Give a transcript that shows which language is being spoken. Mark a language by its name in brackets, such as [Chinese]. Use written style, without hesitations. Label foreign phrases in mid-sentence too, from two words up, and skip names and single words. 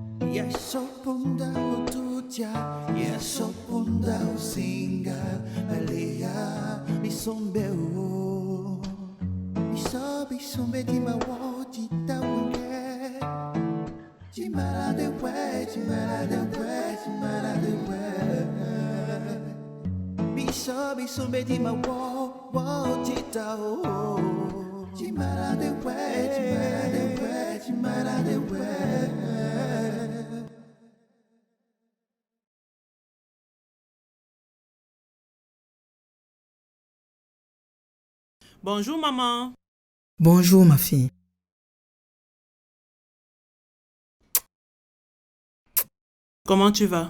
[Lingala] Yasopunda utuja, yasopunda usinga, alea bisombe o, bisombe di mawo jita wenge, jimala de we, jimala de we, jimala de we, bisombe di mawo jita o, jimala de we, jimala de we, jimala de we. [French] Bonjour, maman. Bonjour, ma fille. Comment tu vas?